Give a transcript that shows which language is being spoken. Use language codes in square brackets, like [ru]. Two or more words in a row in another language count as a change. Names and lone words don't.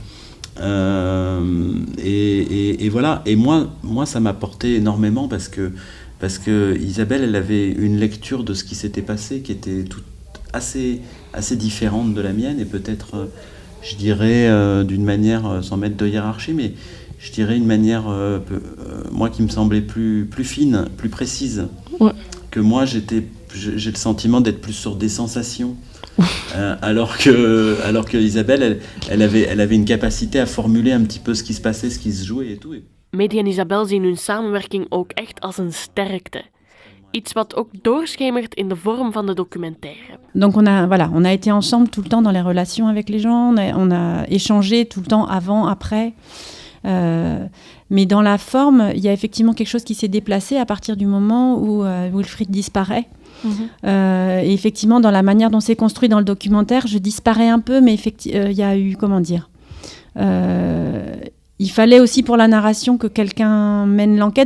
[fr] Et voilà, et moi ça m'a porté énormément parce que Isabelle, elle avait une lecture de ce qui s'était passé qui était assez différente de la mienne, et peut-être je dirais d'une manière, sans mettre de hiérarchie, mais je dirais une manière moi qui me semblait plus fine, plus précise, que moi j'ai le sentiment d'être plus sur des sensations. Alors que Isabelle, elle avait une capacité à formuler un petit peu ce qui se passait, ce qui se jouait et tout. [nl] Mehdi en Isabelle zien hun samenwerking ook echt als een sterkte. Iets wat ook doorschemert in de vorm van de documentaire. [fr] Donc on a été ensemble tout le temps dans les relations avec les gens, on a échangé tout le temps avant, après. Mais dans la forme, il y a effectivement quelque chose qui s'est déplacé à partir du moment où Wilfried disparaît. Et effectivement, dans la manière dont c'est construit dans le documentaire, je disparais un peu, mais il y a eu, il fallait aussi pour la narration que quelqu'un mène l'enquête.